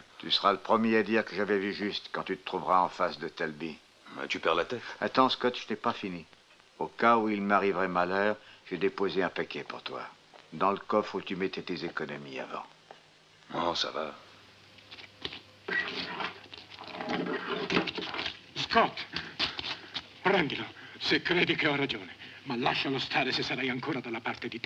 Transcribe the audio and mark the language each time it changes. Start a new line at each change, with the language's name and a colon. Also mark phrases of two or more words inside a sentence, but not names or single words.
French: Tu seras le premier à dire que j'avais vu juste quand tu te trouveras en face de Talby. Tu perds la tête. Attends, Scott, je n'ai pas fini. Au cas où il m'arriverait malheur, j'ai déposé un paquet pour toi. Dans le coffre où tu mettais tes économies avant. Oh, ça va.
Italian: Scott, prendilo se credi che ho ragione, ma lascialo stare se sarai ancora dalla parte di te.